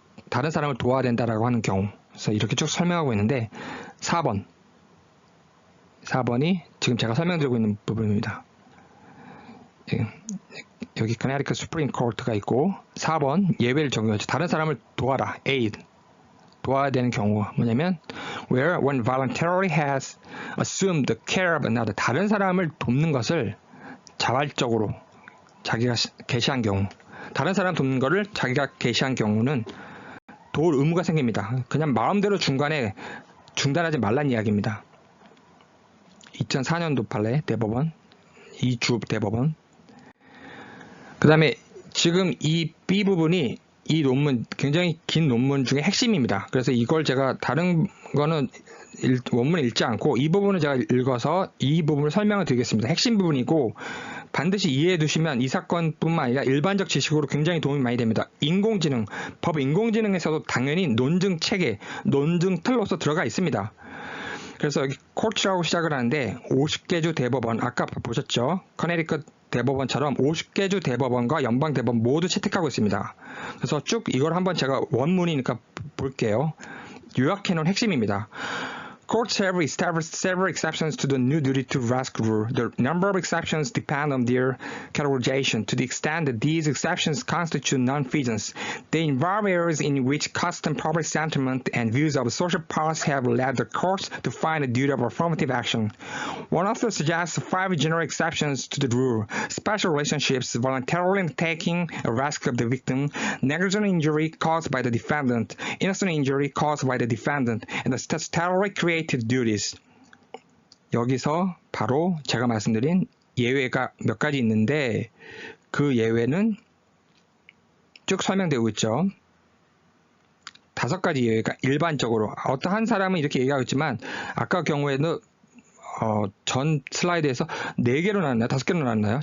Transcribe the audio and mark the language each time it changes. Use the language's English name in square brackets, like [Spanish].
[Korean] 다른 사람을 도와야 된다라고 하는 경우. 그래서 이렇게 쭉 설명하고 있는데 4번이 지금 제가 설명드리고 있는 부분입니다. 여기 커네티컷 수프림 코트가 있고 4번 예외를 적용하죠. 다른 사람을 도와라. aid. 도와야 되는 경우 뭐냐면 [English] where one voluntarily has assumed the care of another. [Korean] 다른 사람을 돕는 것을 자발적으로 자기가 개시한 경우, 다른 사람 돕는 것을 자기가 개시한 경우는 도울 의무가 생깁니다. 그냥 마음대로 중간에 중단하지 말란 이야기입니다. 2004년도 판례 대법원, 이주 대법원. 그 다음에 지금 이 B 부분이 이 논문, 굉장히 긴 논문 중에 핵심입니다. 그래서 이걸 제가 다른 거는 원문을 읽지 않고 이 부분을 제가 읽어서 이 부분을 설명을 드리겠습니다. 핵심 부분이고 반드시 이해해 두시면 이 사건뿐만 아니라 일반적 지식으로 굉장히 도움이 많이 됩니다. 인공지능, 법 인공지능에서도 당연히 논증 체계, 논증 틀로서 들어가 있습니다. 그래서 여기 코트라고 시작을 하는데 50개 주 대법원, 아까 보셨죠? 커네리컷 대법원처럼 50개 주 대법원과 연방 대법원 모두 채택하고 있습니다. 그래서 쭉 이걸 한번 제가 원문이니까 볼게요. 요약해 놓은 핵심입니다. [English] Courts have established several exceptions to the new duty to rescue rule. The number of exceptions depend on their categorization. To the extent that these exceptions constitute non-feasance, they involve areas in which custom, public sentiment, and views of social powers have led the courts to find a duty of affirmative action. One author suggests 5 general exceptions to the rule: special relationships, voluntarily taking a risk of the victim, negligent injury caused by the defendant, innocent injury caused by the defendant, and the statutorily created duties. [Korean] 여기서 바로 제가 말씀드린 예외가 몇 가지 있는데 그 예외는 쭉 설명되고 있죠. 5가지 예외가 일반적으로 어떤 한 사람은 이렇게 얘기하고 있지만 아까 경우에는 전 슬라이드에서 4개로 나왔나요? 5개로 나왔나요?